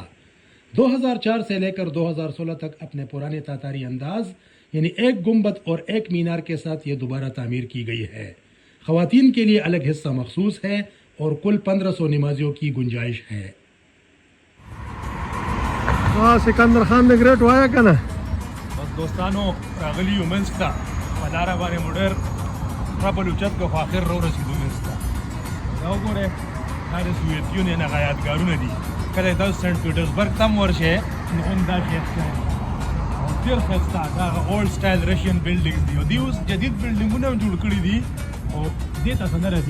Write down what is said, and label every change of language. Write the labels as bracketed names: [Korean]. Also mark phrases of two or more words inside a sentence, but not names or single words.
[Urdu] 2004 سے لے کر 2016 تک اپنے پرانے تاتاری انداز یعنی ایک گنبد اور ایک مینار کے ساتھ یہ دوبارہ تعمیر کی گئی ہے. خواتین کے لیے الگ حصہ مخصوص ہے اور کل 1500 نمازیوں کی گنجائش ہے. [Pashto] سکندر خان د ګریټ وایه کنه. بس دوستانو راغلی یو منسک ته په لاره باندې موټر رابل اوچت کړ خو آخر راورسېدو منسک ته. دا وګورئ دا د سوویت یونین هغه یادګارونه دي. کله تاسو سنټ پیټرزبرګ ته هم ورشئ نو هم دا شی ښکاري او ډېر ښایسته دا هغه [English] old style Russian buildings [Pashto] دي او دوی اوس جدید بلډینګونه هم جوړ کړي دي او دې ته څه نه رسي.